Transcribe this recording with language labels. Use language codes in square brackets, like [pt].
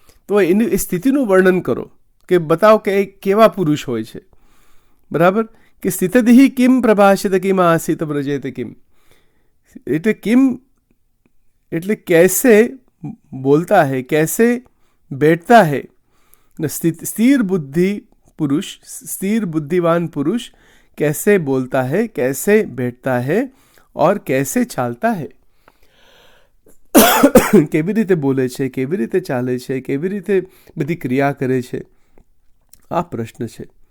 [gu] તો એની એ સ્થિતિનું વર્ણન કરો, કે બતાવો કે એ કેવા પુરુષ હોય છે. બરાબર, કે [sa] સ્થિતધિ કિમ પ્રભાષિત કિમ આસિત વ્રજેત કિમ, [gu] એટલે કિમ એટલે [hi] कैसे बोलता है, कैसे बैठता है. स्थिर बुद्धि पुरुष, स्थिर बुद्धिवान पुरुष कैसे बोलता है, कैसे बैठता है और कैसे चालता है. [gu] કેવી રીતે બોલે છે, કેવી રીતે ચાલે છે, કેવી રીતે બધી ક્રિયા કરે છે, આ પ્રશ્ન છે.